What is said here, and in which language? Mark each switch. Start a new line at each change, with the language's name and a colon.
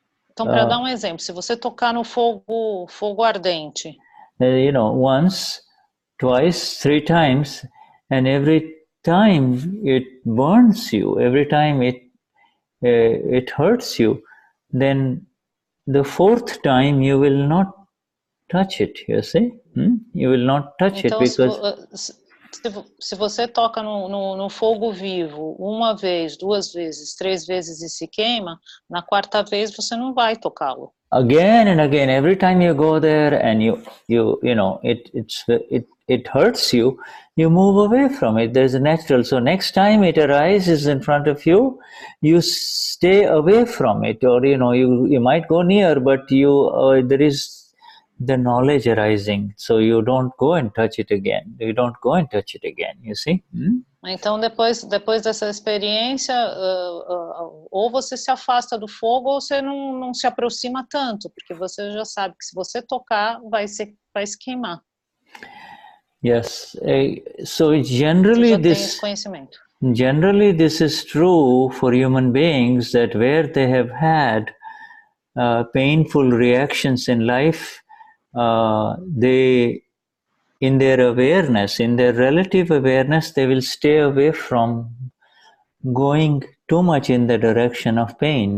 Portuguese: então, para dar exemplo, se você tocar no fogo ardente,
English: you know, once, twice, 3 times, and every time it burns you, every time it hurts you, then the 4th time you will not touch it, you see? You will not touch
Portuguese: então,
English: it because...
Portuguese: Se você toca no fogo vivo 1 vez, 2 vezes, 3 vezes e se queima, na 4ª vez você não vai tocá-lo.
English: Again and again, every time you go there and you know it hurts you, you move away from it. There's a natural. So next time it arises in front of you, you stay away from it, or you might go near, but there is the knowledge arising, so you don't go and touch it again. You see?
Portuguese: Então, depois dessa experiência, ou você se afasta do fogo, ou você não se aproxima tanto, porque você já sabe que se você tocar, vai se queimar.
English: Yes. So generally
Portuguese: você já tem esse conhecimento.
English: Generally, this is true for human beings, that where they have had painful reactions in life, they, in their awareness, in their relative awareness, they will stay away from going too much in the direction of pain.